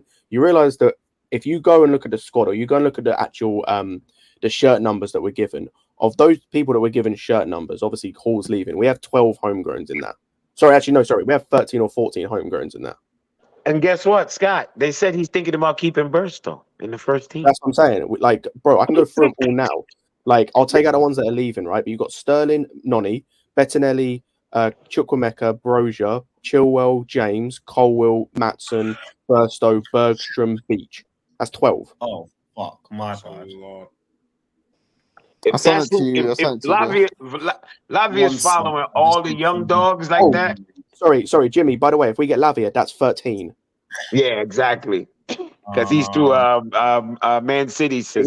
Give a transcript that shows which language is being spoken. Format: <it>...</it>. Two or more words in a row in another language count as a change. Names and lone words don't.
<en>You realize that if you go and look at the squad or you go and look at the actual the shirt numbers that we're given, of those people that were given shirt numbers, obviously Hall's leaving. We have 12 homegrowns in that. Sorry, we have 13 or 14 homegrowns in that. And guess what, Scott? They said he's thinking about keeping Burstow in the first team. That's what I'm saying. Like, bro, I can go through them all now. Like, I'll take out the ones that are leaving, right? But you've got Sterling, Noni, Bettinelli, Chukwemeka, Brozier, Chilwell, James, Colwill, Matson, Burstow, Bergstrom, Beach. That's 12. Oh, fuck. My bad. If that's Lavia's following all the young dogs like that. Sorry, Jimmy. By the way, if we get Lavia, that's 13. Yeah, exactly. Because he's through Man City system.</en>